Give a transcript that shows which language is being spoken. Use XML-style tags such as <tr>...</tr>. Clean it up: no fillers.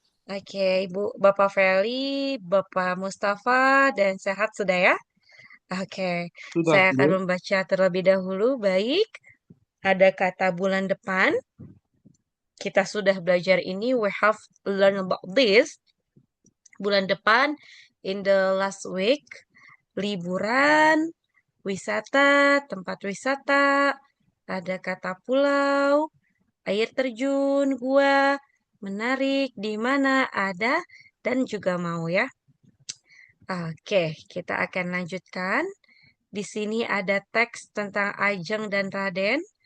<id>Oke, Bapak Feli, Bapak Mustafa, dan Sehat sudah ya? Oke, Sudah saya akan guru. membaca terlebih dahulu. Baik, ada kata bulan depan. Kita sudah belajar ini.</id> <en>We have learned about this.</en> <id>Bulan depan</id> <en>in the last week.</en> <id>Liburan, wisata, tempat wisata, ada kata pulau, air terjun, gua, menarik, di mana, ada, dan juga mau ya. Oke, kita akan lanjutkan. Di sini ada teks tentang Ajeng dan Raden.</id>